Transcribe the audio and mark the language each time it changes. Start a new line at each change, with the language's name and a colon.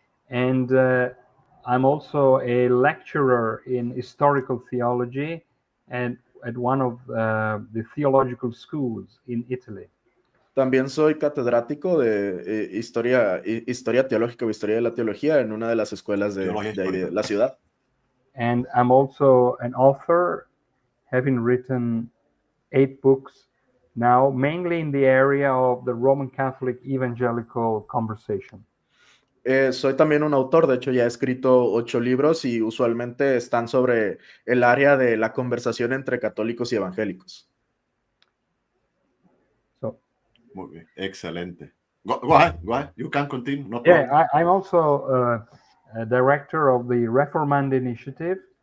English: And I'm also a lecturer in historical theology and at one of the theological schools in Italy.
Spanish: También soy catedrático de historia teológica o historia de la teología en una de las escuelas de la ciudad.
English: And I'm also an author, having written 8 books now, mainly in the area of the Roman Catholic evangelical conversation.
Spanish: Soy también un autor, de hecho ya he escrito 8 libros y usualmente están sobre el área de la conversación entre católicos y evangélicos.
English: So,
Spanish: muy bien, excelente.
English: Go ahead, you can continue. No problem. Yeah, I'm also a director of the Reformanda Initiative.